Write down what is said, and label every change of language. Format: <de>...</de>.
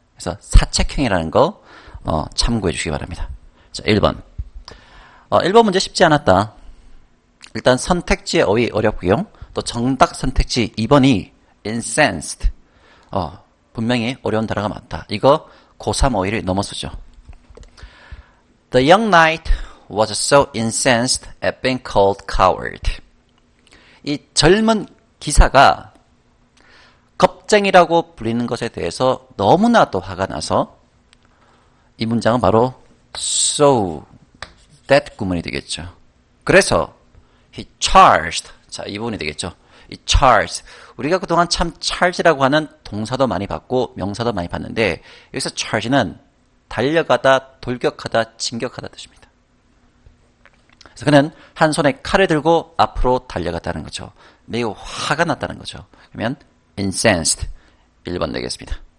<ko>그래서 사책형이라는 거 참고해 주시기 바랍니다. 자, 1번. 1번 문제 쉽지 않았다. 일단 선택지의 어휘 어렵고요. 또 정답 선택지 2번이 incensed. 분명히 어려운 단어가 많다. 이거 고3 어휘를 넘어서죠.</ko> <en>The young knight was so incensed at being called coward.</en> <ko>이 젊은 기사가 겁쟁이라고 불리는 것에 대해서 너무나도 화가 나서 이 문장은 바로 so that 구문이 되겠죠. 그래서</ko> <en>he charged.</en> <ko>자, 이 부분이 되겠죠. 이 charged. 우리가 그동안 참 charge라고 하는 동사도 많이 봤고 명사도 많이 봤는데 여기서 charge는 달려가다, 돌격하다, 진격하다 뜻입니다. 그래서 그는 한 손에 칼을 들고 앞으로 달려갔다는 거죠. 매우 화가 났다는 거죠. 그러면 incensed 1번 되겠습니다.</ko>